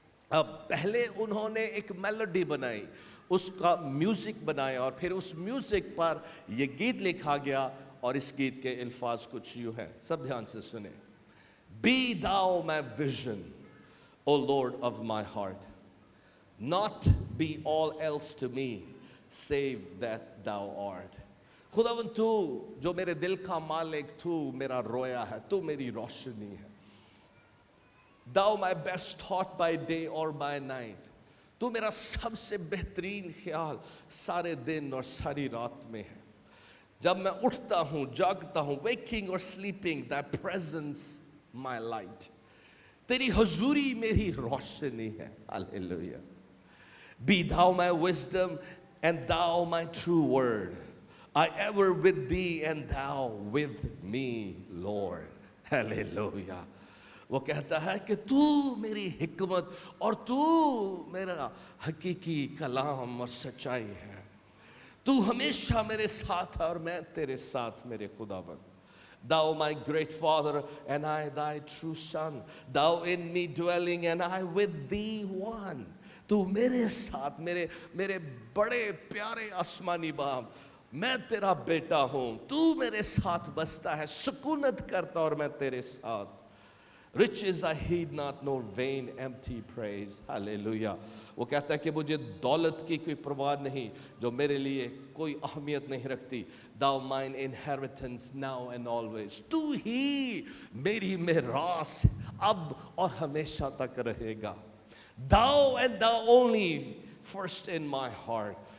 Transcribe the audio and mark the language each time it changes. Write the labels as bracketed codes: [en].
[ur] اب پہلے انہوں نے ایک میلوڈی بنائی, اس کا میوزک بنایا اور پھر اس میوزک پر یہ گیت لکھا گیا اور اس گیت کے الفاظ کچھ یوں ہیں, سب دھیان سے سنیں. [en] Be thou my vision, O Lord of my heart, not be all else to me, save that thou art. [ur] خداوند تو جو میرے دل کا مالک, تو میرا رویا ہے, تو میری روشنی ہے. [en] Thou my best thought by day or by night, [ur] تو میرا سب سے بہترین خیال سارے دن اور ساری رات میں ہے. جب میں اٹھتا ہوں, جاگتا ہوں, [en] waking or sleeping, thy presence my light, [ur] تیری حضوری میری روشنی ہے. [en] Hallelujah. Be thou my wisdom and thou my true word, I ever with thee and thou with me, Lord. Hallelujah. [ur] وہ کہتا ہے کہ تو میری حکمت اور تو میرا حقیقی کلام اور سچائی ہے. تو ہمیشہ میرے ساتھ ہے اور میں تیرے ساتھ میرے خداوند. [en] Thou my great father and I thy true son, thou in me dwelling and I with thee one. [ur] تو میرے ساتھ, میرے بڑے پیارے آسمانی باپ, میں تیرا بیٹا ہوں, تو میرے ساتھ بستا ہے, سکونت کرتا اور میں تیرے ساتھ. [en] Riches I heed not, nor vain empty praise. Hallelujah. [ur] وہ کہتا ہے کہ مجھے دولت کی کوئی پرواہ نہیں جو میرے لیے کوئی اہمیت نہیں رکھتی. [en] Thou mine inheritance now and always. [ur] تو ہی میری میراث اب اور ہمیشہ تک رہے گا. [en] Thou and thou only first in my heart.